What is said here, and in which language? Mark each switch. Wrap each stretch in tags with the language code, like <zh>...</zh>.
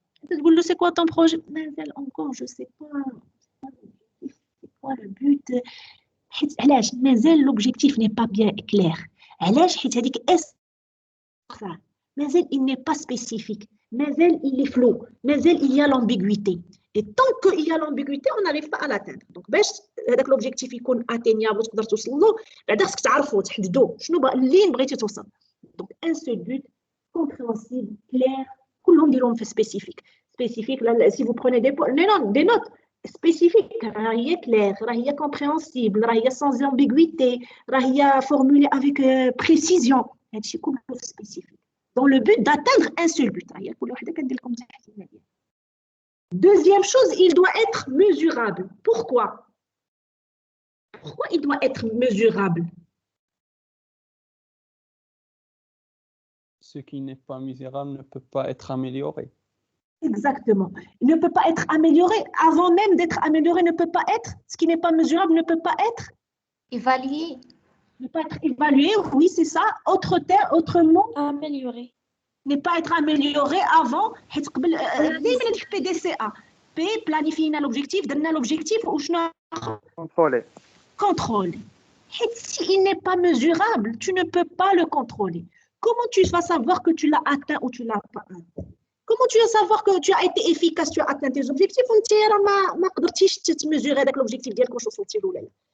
<ar>تقول له</ar> <fr>c'est quoi ton projet? Encore je sais pas c'est quoi le but.</fr> <ar>حيت علاش مازال</ar> <fr>l'objectif n'est pas bien clair.</fr> <ar>علاش حيت هذيك مازال</ar> <fr>il n'est pas spécifique,</fr> <ar>مازال</ar> <fr>il est flou, مازال il y a l'ambiguïté. Et tant qu'il y a l'ambiguïté, on n'arrive pas à l'atteindre. Donc,</fr> <ar>باش هذاك l'objectif يكون atteignable وتقدر توصل له، بعدا خصك تعرفوا تحددوا شنو لين بغيتي توصل.</ar> <fr>Donc, un seul but, compréhensible, clair,</fr> <ar>كلهم ديروهم في</ar> <fr>spécifique. Spécifique, là, si vous prenez des notes spécifiques,</fr> <ar>راه هي</ar> <fr>clair, راه هي compréhensible, راه هي sans ambiguïté, راه هي formulée avec précision.</fr> <ar>هادشي كله spécifique.</ar> <fr>Dans le but d'atteindre un seul but.</fr> <ar>هي كل وحده كندير لكم تحت هنا.</ar> <fr>Deuxième chose, il doit être mesurable. Pourquoi? Pourquoi il doit être mesurable? Ce qui n'est pas mesurable ne peut pas être amélioré. Exactement. Il ne peut pas être amélioré. Avant même d'être amélioré, ne peut pas être. Ce qui n'est pas mesurable ne peut pas être évalué. Ne pas être évalué, oui, c'est ça. Autre mot? Amélioré. Ne pas être amélioré avant.</fr> <ar>دائما هذيك PDCA.</ar> <fr>P, planifier l'objectif, donner l'objectif ou contrôler. Contrôler. Et si il n'est pas mesurable, tu ne peux pas le contrôler. Comment tu vas savoir que tu l'as atteint ou tu l'as pas atteint? Comment tu vas savoir que tu as été efficace, tu as atteint tes objectifs ou tu</fr> <ar>ما قدرتيش تمزوري هذاك</ar> <fr>l'objectif</fr> <ar>ديالك واش وصلتي له ولا لا.</ar>